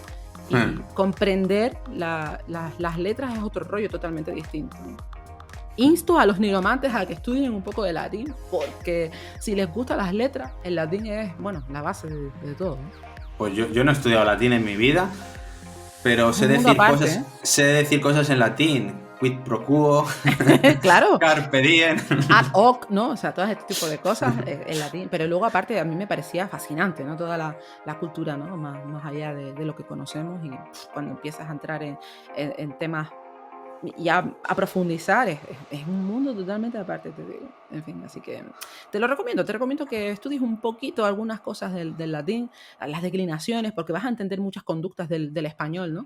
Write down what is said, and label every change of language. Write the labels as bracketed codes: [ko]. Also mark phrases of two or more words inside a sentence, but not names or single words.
[es] Y comprender las letras es otro rollo totalmente distinto, ¿no? Insto a los nigromantes a que estudien un poco de latín, porque si les gustan las letras, el latín es, bueno, la base de todo, ¿no? Pues yo no he estudiado latín en mi vida, pero sé decir cosas en latín. [la] Quid pro quo, [es] claro. [la] Carpe diem. Ad hoc, [es] ¿no? O sea, todo este tipo de cosas en latín. Pero luego, aparte, a mí me parecía fascinante, ¿no? Toda la cultura, ¿no? Más allá de lo que conocemos. Y cuando empiezas a entrar en temas y a profundizar, es un mundo totalmente aparte, te digo. En fin, así que te recomiendo que estudies un poquito algunas cosas del latín, las declinaciones, porque vas a entender muchas conductas del español, ¿no?